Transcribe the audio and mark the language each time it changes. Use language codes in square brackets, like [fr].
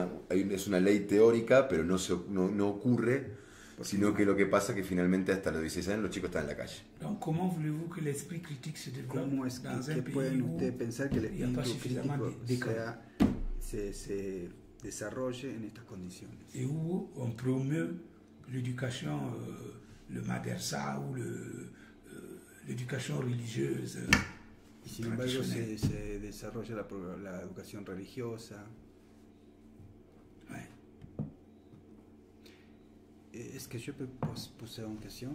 [es] Es una ley teórica, pero no ocurre, sino que lo que pasa es que finalmente hasta los 16 años los chicos están en la calle. [fr] Donc comment voulez-vous que l'esprit critique se développe dans un pays [es] pueden [fr] où [es] ustedes pensar que el [fr] il n'y a pas suffisamment d'écoles [es] se desarrolle en estas condiciones? [fr] Et où on promeut l'éducation, le madersa ou l'éducation religieuse. [es] Y sin embargo se desarrolla la educación religiosa. [fr] Ouais. Est-ce que je peux poser une question?